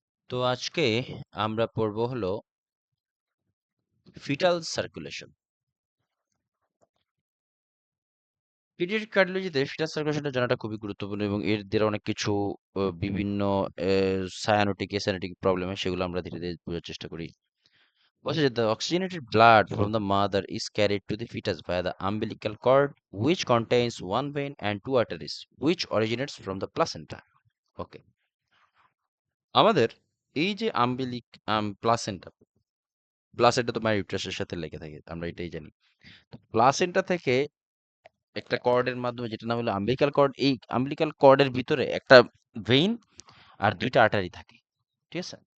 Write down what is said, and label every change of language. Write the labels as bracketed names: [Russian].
[Bangla] তো আজকে আমরা পড়ব হলো ফিটাল সার্কুলেশন। পিডিয়াট্রিক কার্ডিওলজিতে ফিটাল সার্কুলেশনটা জানাটা খুবই গুরুত্বপূর্ণ এবং এর দ্বারা অনেক কিছু বিভিন্ন সায়ানোটিক এসানোটিক প্রবলেম হয়, সেগুলো আমরা ধীরে ধীরে বোঝার চেষ্টা করি। বলছে যে [English] the oxygenated blood from the mother is carried to the fetus via the umbilical cord, which contains one vein and two arteries, which originates from the placenta. [Bangla] ওকে, আমাদের এই যে প্লাসেন্টা প্লাসেন্টা তো মায়ের ইউট্রাসের সাথে লেগে থাকে, আমরা এটাই জানি। প্লাসেন্টা থেকে একটা কর্ডের মাধ্যমে, যেটা নাম হলো আম্বিলিকাল কর্ড, এই আম্বিলিকাল কর্ডের ভিতরে একটা ভেইন আর দুইটা আর্টারি থাকে, ঠিক আছে?